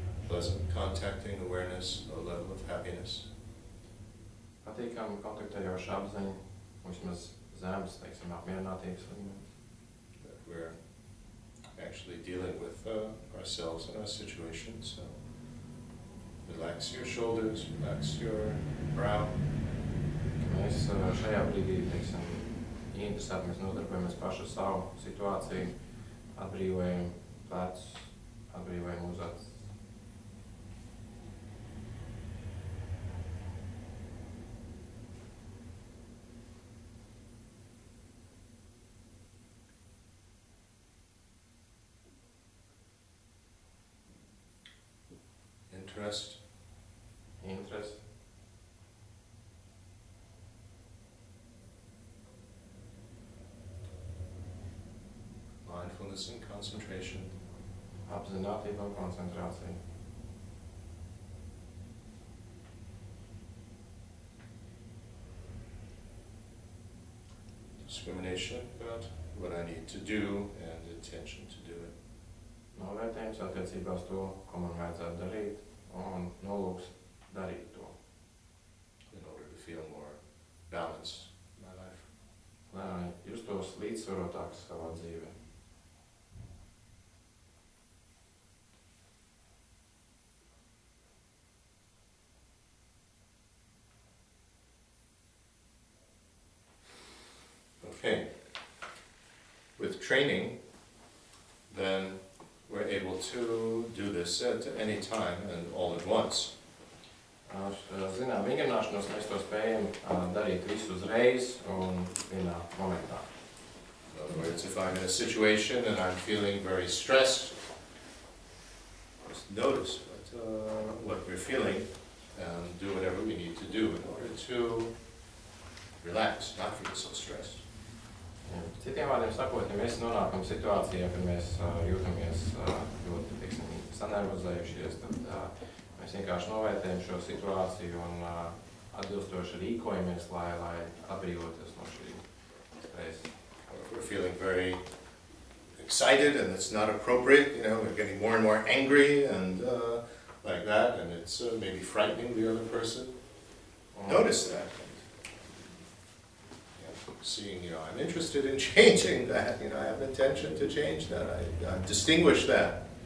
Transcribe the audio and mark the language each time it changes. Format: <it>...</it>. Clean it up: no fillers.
<en>pleasant contacting awareness, a level of happiness.</en> <lv>Patīkami kontaktējoša apziņa, vismaz zemes, teiksim, apmierinātības līmenis.</lv> <en>That we're actually dealing with ourselves and our situation. So relax your shoulders, relax your brow.</en> <lv>Mēs šajā brīdī, teiksim, interesēti, mēs nodarbojamies paši ar savu situāciju, atbrīvojam plecus, atbrīvojam uzacis.</lv> <en>Interest. Interest. Mindfulness and concentration.</en> <lv>Apzinātība un koncentrācija.</lv> <en>Discrimination about what I need to do and intention to do it.</en> <lv>Novērtējums attiecībā uz to, ko man vajadzētu darīt, un nolūks darīt to.</lv> <en>In order to feel more balanced in my life.</en> <lv>Lai justos līdzsvarotāks savā dzīvē.</lv> <en>Okay. With training, then we're able to do this at any time and all at once.</en> <lv>Ar zinām vingrināšanos mēs to spējam darīt visu uzreiz un vienā momentā.</lv> <en>In other words, if I'm in a situation and I'm feeling very stressed, just notice what we're feeling and do whatever we need to do in order to relax, not feel so stressed.</en> <lv>Citiem vārdiem sakot, ja mēs nonākam situācijā, kad mēs jūtamies ļoti, teiksim, sanervozējušies, tad mēs vienkārši novērtējam šo situāciju un atbilstoši rīkojamies, lai atbrīvoties no šī stresa.</lv> <en>If we're feeling very excited and it's not appropriate, you know, we're getting more and more angry and like that, and it's maybe frightening the other person. Notice that. Seeing, you know, I'm interested in changing that, you know, I have an intention to change that, I distinguish that.</en>